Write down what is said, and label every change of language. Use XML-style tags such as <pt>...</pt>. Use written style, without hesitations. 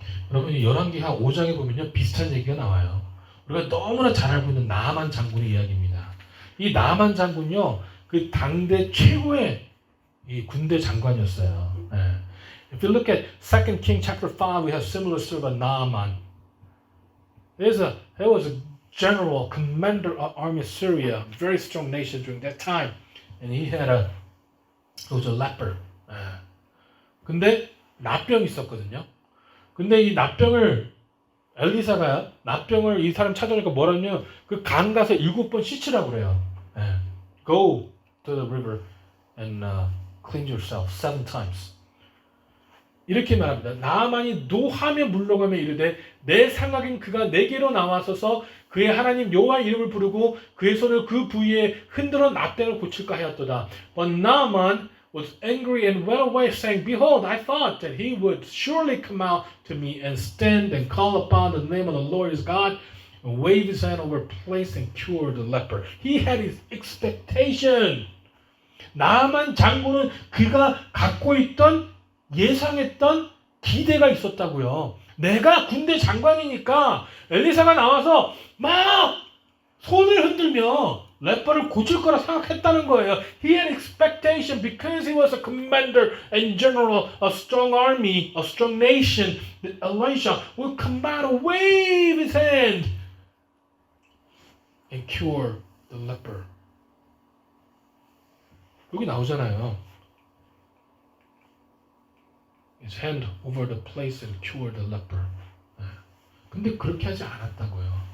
<ko>여러분이 열왕기하 5장에 보면요 비슷한 얘기가 나와요. 우리가 너무나 잘 알고 있는 나만 장군의 이야기입니다. 이 나만 장군요 그 당대 최고의 이 군대 장관이었어요. 네.</ko> <en>If you look at 2 King chapter 5, we have similar story about Naaman. There was a general, commander of army of Syria, a very strong nation during that time, and he was a leper.</en> <ko>근데 납병이 있었거든요. 근데 이 납병을 엘리사가 납병을 이 사람 찾아오니까 뭐라냐면 그 강 가서 7번 씻으라고 그래요.</ko> <en>Go to the river and cleanse yourself 7 times.</en> <ko>이렇게 말합니다. 나아만이 노하며 물러가며 이르되 내 생각엔 그가 내게로 나와서서 그의 하나님 여호와의 이름을 부르고 그의 손을 그 부위에 흔들어 납병을 고칠까 하였도다.</ko> <en>But Naaman was angry and went away, saying, Behold, I thought that he would surely come out to me and stand and call upon the name of the Lord his God and wave his hand over a place and cure the leper. He had his expectation.</en> <ko>나아만 장군은 그가 갖고 있던 예상했던 기대가 있었다고요. 내가 군대 장관이니까 엘리사가 나와서 막 손을 흔들며 레퍼를 고칠 거라 생각했다는 거예요.</ko> <en>He had expectation because he was a commander and general, a strong army, a strong nation. That Elisha would come out and wave his hand and cure the leper.</en> <ko>여기 나오잖아요.</ko> <en>His hand over the place and cure the leper.</en> <ko>근데 그렇게 하지 않았다고요.</ko>